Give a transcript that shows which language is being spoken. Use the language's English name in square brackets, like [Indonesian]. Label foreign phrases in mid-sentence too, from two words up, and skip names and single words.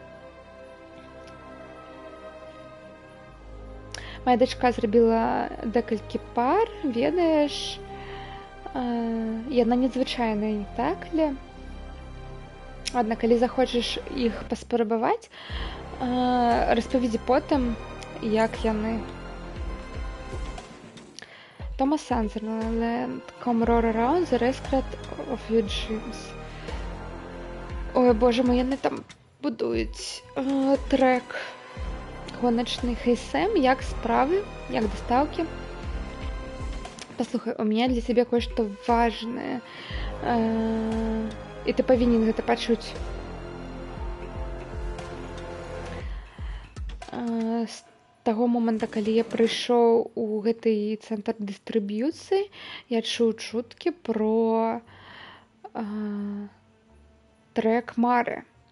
[Belarusian] Моя дачка зрабіла декалькі пар, ведаеш, яна незвычайная, [Russian] не так ли? [Belarusian] Ладно, калі захочаш іх паспрабаваць, распавядзі потым, як яны. [English] Thomas Sutherland, come roar around the restaurant of your dreams. [Belarusian] Ой, боже мой, яны там будуюць трек гоначны. Хей, Сэм, як справы, як дастаўкі? Паслухай, [Russian] у меня [Belarusian] для цябе кое-што важнае. І ты павінен гэта пачуць. З таго момента, калі я прыйшоў у гэты цэнтр дыстрыб'юцыі, я чуў чуткі про трек Мары.